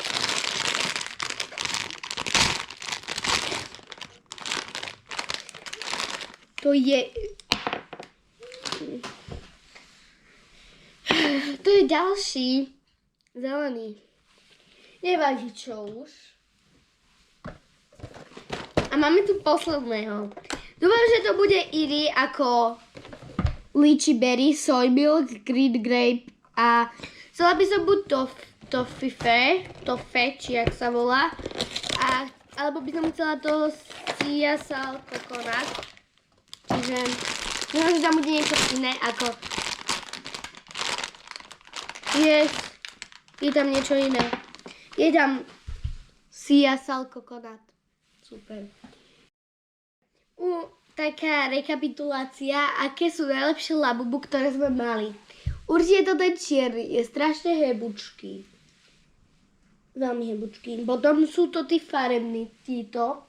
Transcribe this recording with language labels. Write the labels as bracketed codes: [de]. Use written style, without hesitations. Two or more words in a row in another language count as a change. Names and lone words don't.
[sk] To je ďalší zelený. Nevadí čo už. A máme tu posledného. Dúfam, že to bude iný ako [en] lychee berry, soy milk, green grape [sk] a chcela by som buď tofe, či jak sa volá, alebo by som chcela to [en] sea salt coconut. [sk] Čiže dúfam, že tam bude niečo iné ako je tam niečo iné. Je tam [en] sea salt coconut. [sk] Super. Taká rekapitulácia, aké sú najlepšie Labubu, ktoré sme mali. Určite to ten čierny, je strašne hebučký. Veľmi hebučký. Potom sú to tí farební, títo.